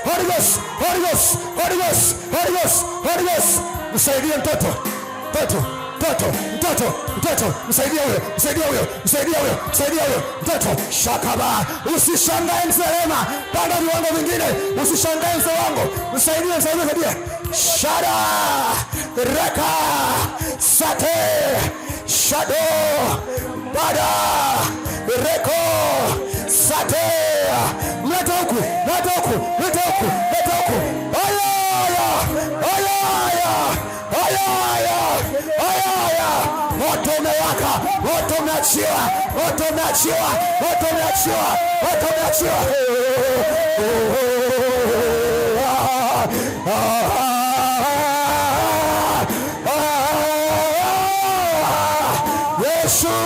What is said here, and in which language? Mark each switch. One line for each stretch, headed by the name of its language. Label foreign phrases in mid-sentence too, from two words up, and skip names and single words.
Swahili: Msaidie mtoto. mtoto, msaidia huyo, mtoto. Shakaba, usishangae mzee Rema, panda viwango vingine, usishangae mzee wangu, msaidie. Shada, reka, sate, shado, bada, reko, sate, mleta huku. Moto umewaka, moto umeachiwa. Yesu.